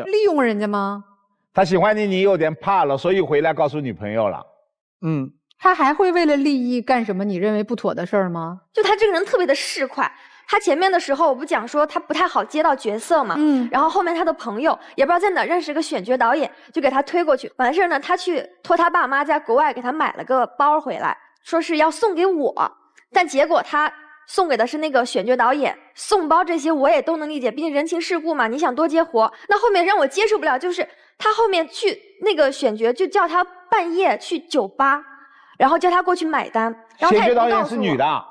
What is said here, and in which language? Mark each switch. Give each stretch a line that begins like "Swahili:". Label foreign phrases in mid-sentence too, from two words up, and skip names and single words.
Chinese: 利用人家嗎？他喜歡你，你有點怕了，所以回來告訴女朋友了。他還會為了利益幹什麼你認為不妥的事兒嗎？就他這個人特別的市儈，他前面的時候我不講說他不太好接到角色嘛，然後後面他的朋友也不知道在哪認識個選角導演，就給他推過去。完事兒呢，他去托他爸媽在國外給他買了個包回來，說是要送給我，但結果他送給的是那個選角導演，送包這些我也都能理解，畢竟人情世故嘛，你想多接活。那後面讓我接受不了就是他後面去那個選角就叫他半夜去酒吧，然後叫他過去買單，然後他也不告訴我。選角導演是女的啊？